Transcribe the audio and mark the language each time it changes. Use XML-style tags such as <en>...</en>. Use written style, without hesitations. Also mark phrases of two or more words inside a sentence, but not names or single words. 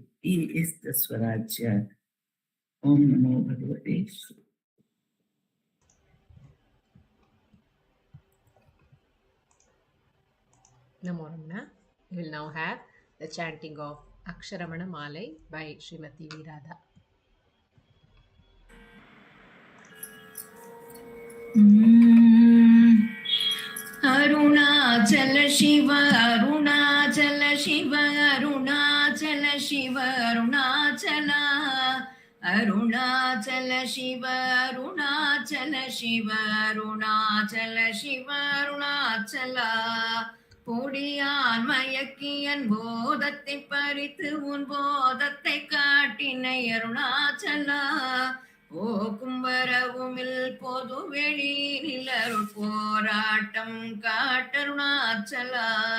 <en>He is the Swarajya.</en> <sa>ॐ नमो भगवते.</sa> <en>Namo Ramana. We will now have the chanting of Aksharamanamalai by Srimati V.Radha. Arunachala Shiva, Arunachala Shiva, Arunachala Shiva, Arunachala. Arunachala Shiva, Arunachala Shiva, Arunachala Shiva, Arunachala.</en> <ta>பொடியான் மயக்கியன் போதத்தை பறித்து உன் போதத்தை காட்டினை அருணாச்சலா. போக்கும் வரவுமில் பொது வெளியில் அருள் போராட்டம் காட்டருணாச்சலா.</ta>